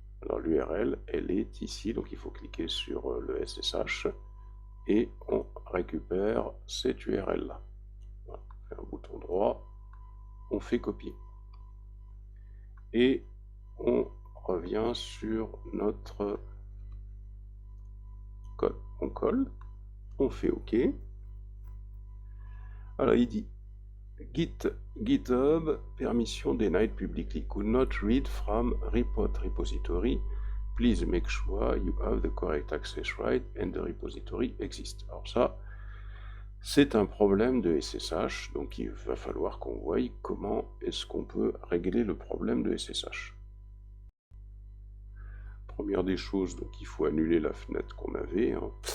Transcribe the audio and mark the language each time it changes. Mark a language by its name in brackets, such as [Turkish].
[French] Alors l'URL, elle est ici, donc il faut cliquer sur le SSH et on récupère cette URL-là. Voilà. On fait un bouton droit, on fait copier. Et on revient sur notre code. On colle, on fait OK. Alors il dit [English] GitHub permission denied publicly could not read from report repository. Please make sure you have the correct access right and the repository exists. [French] Alors ça, c'est un problème de SSH, donc il va falloir qu'on voie comment est-ce qu'on peut régler le problème de SSH. Première des choses, donc il faut annuler la fenêtre qu'on avait. Hein.